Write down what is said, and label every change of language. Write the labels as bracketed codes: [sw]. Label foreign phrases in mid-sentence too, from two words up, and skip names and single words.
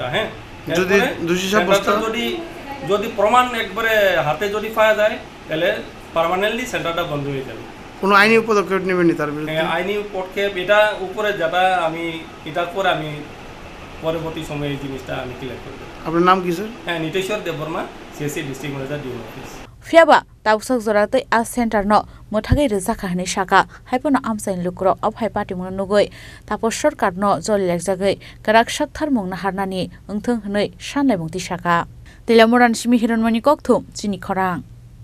[bn] হ্যাঁ, যদি প্রমাণ একবারে হাতে যদি পাওয়া যায় তাহলে পার্মানেন্টলি সেন্টারটা বন্ধ হয়ে যাবে। কোনো আইনি পদক্ষেপ নেবেন তার বিরুদ্ধে? আইনি পদক্ষেপ এটা উপরে যেটা আমি এটার পরে আমি পরবর্তী সময়ে এই জিনিসটা আমি ক্লিয়ার করব। আপনার নাম কি স্যার? হ্যাঁ, নিতেশ্বর দেববর্মা, [en] CSC District Manager Duty Office. [trp] ফিয়াবা তাউসাক জরাতै आ सेन्टार न मोथागै रोजाखाहनै शाखा हाइपनो आमसाइन लुक्र अफाय पाटिमुनो नुगै तापस सरकार न जलिलेकजागै गराक साकथार मुंना हारनानि ओंथों हनै सानलायमुंति शाखा तिलामुरान सिमि हिरनमणि कक्थुम चिनि खरां।